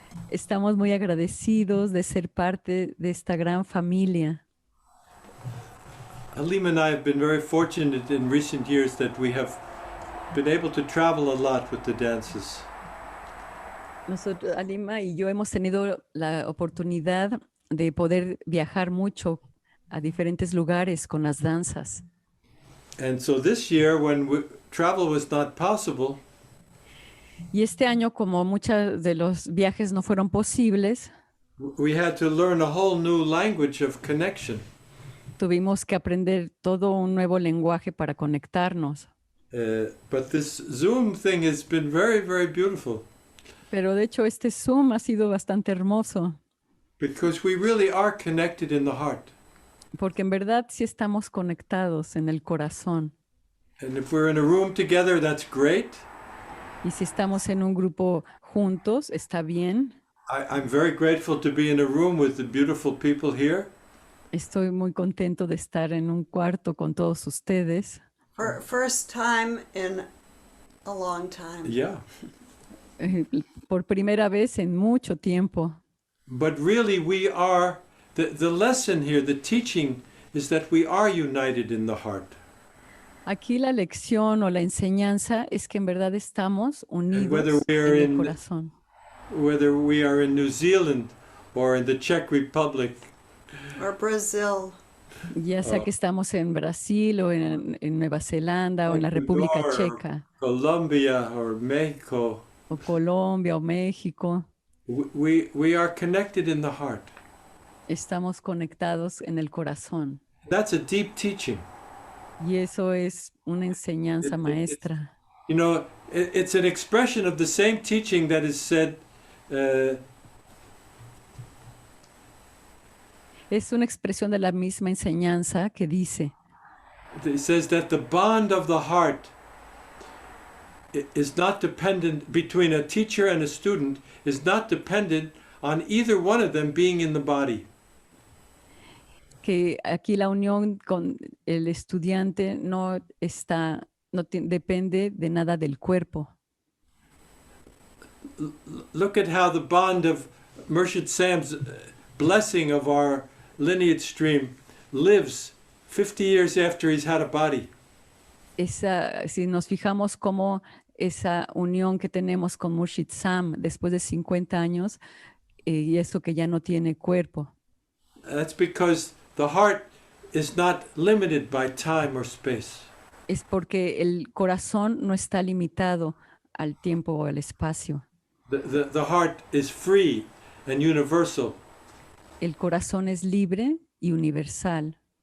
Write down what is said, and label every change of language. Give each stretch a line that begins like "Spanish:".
Spanish: Estamos muy agradecidos de ser parte de esta gran familia.
English: Halima and I have been very fortunate in recent years that we have been able to travel a lot with the dances.
Spanish: Nosotros, Halima y yo hemos tenido la oportunidad de poder viajar mucho a diferentes lugares con las danzas.
English: And so this year, when travel was not possible,
Spanish: Y este año, como muchos de los viajes no fueron posibles,
English: we had to learn a whole new language of connection.
Spanish: tuvimos que aprender todo un nuevo lenguaje para conectarnos.
English: But this Zoom thing has been very, very beautiful.
Spanish: Pero de hecho este Zoom ha sido bastante hermoso.
English: Because we really are connected in the heart.
Spanish: Porque en verdad sí estamos conectados en el corazón.
English: And if we're in a room together, that's great.
Spanish: Y si estamos en un grupo juntos, está bien.
English: I'm very grateful to be in a room with the beautiful people here.
Spanish: Estoy muy contento de estar en un cuarto con todos ustedes.
English: First time in a long time. Yeah.
Spanish: Por primera vez en mucho tiempo.
English: But really we are, the lesson here, the teaching is that we are united in the heart.
Spanish: Aquí la lección o la enseñanza es que en verdad estamos unidos en el corazón.
English: Whether we are in New Zealand or in the Czech Republic. Or Brazil.
Spanish: Ya sea que estamos en Brasil o en Nueva Zelanda o en la República Checa.
English: Colombia or Mexico.
Spanish: O Colombia o México.
English: We are connected in the heart.
Spanish: Estamos conectados en el corazón.
English: That's a deep teaching.
Spanish: Y eso es una enseñanza maestra.
English: You know, it's an expression of the same teaching that is said.
Spanish: Es una expresión de la misma enseñanza que dice.
English: It says that the bond of the heart is not dependent between a teacher and a student is not dependent on either one of them being in the body.
Spanish: Que aquí la unión con el estudiante no depende de nada del cuerpo.
English: Look at how the bond of Murshid Sam's blessing of our lineage stream lives 50 years after he's had a body.
Spanish: Si nos fijamos cómo esa unión que tenemos con Murshid Sam después de 50 años y eso que ya no tiene cuerpo.
English: That's because the heart is not limited by time or space.
Spanish: Es porque el corazón no está limitado al tiempo o al espacio.
English: The heart is free and universal.
Spanish: El corazón es libre y universal.